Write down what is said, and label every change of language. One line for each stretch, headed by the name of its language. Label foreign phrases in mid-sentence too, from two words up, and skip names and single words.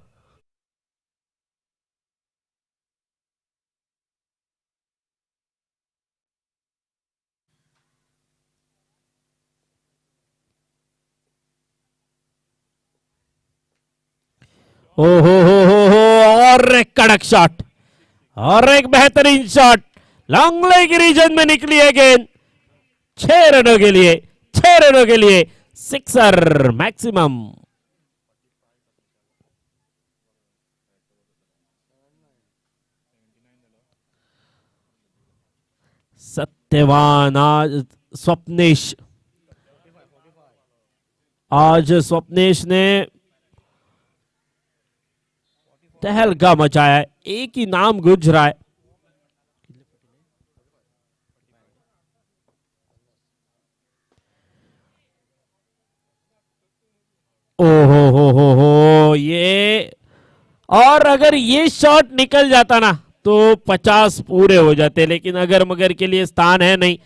Hindi: ओ हो, और एक कड़क शॉट और एक बेहतरीन शॉट,
English: long leg
Hindi: रीजन में निकली है गेंद, 6 रनों के लिए, 6 रनों के लिए
English: sixer maximum.
Hindi: सत्यवान आज स्वप्नेश, आज स्वप्नेश ने तहलका मचाया है, एक ही नाम गूंज रहा है। ओहो हो ये, और अगर ये शॉट निकल जाता ना तो 50 पूरे हो जाते, लेकिन अगर मगर के लिए स्थान है नहीं।